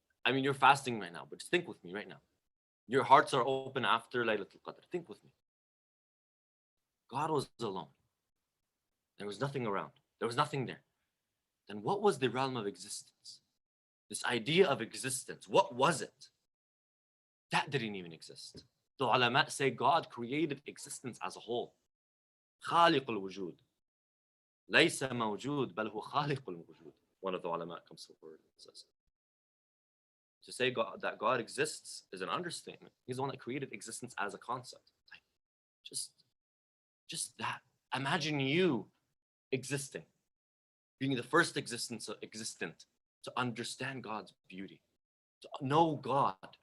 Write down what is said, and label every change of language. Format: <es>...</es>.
<en>I mean, you're fasting right now, but just think with me right now. Your hearts are open after Laylatul Qadr. Think with me. God was alone. There was nothing around. There was nothing there. Then what was the realm of existence? This idea of existence, what was it? That didn't even exist. The ulama say God created existence as a whole.</en> <ar>خالق الوجود ليس موجود بل هو خالق الوجود.</ar> <en>One of the ulama comes forward and says. To say God, that God exists is an understatement. He's the one that created existence as a concept. Like, just that. Imagine you existing, being the first existent to understand God's beauty, to know God.</en>